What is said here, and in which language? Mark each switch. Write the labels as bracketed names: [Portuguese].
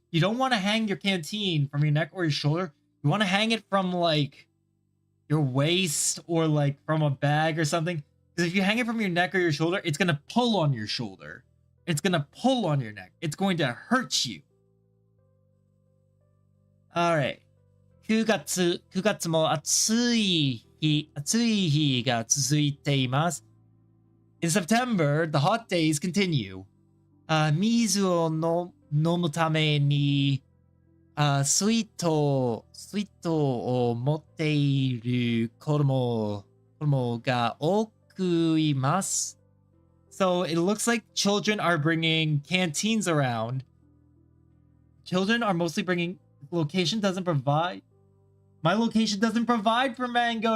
[English] You don't want to hang your canteen from your neck or your shoulder. You want to hang it from, like, your waist or, like, from a bag or something. Because if you hang it from your neck or your shoulder, it's going to pull on your shoulder. It's going to pull on your neck. It's going to hurt you. Alright. [Japanese] 9月も暑い日が続いています。 [English] In September, the hot days continue. [Japanese] 水を飲むために、水筒を持っている子供が多くいます。 [English] So it looks like children are bringing canteens around. Children are mostly bringing... Location doesn't provide. My location doesn't provide for mango.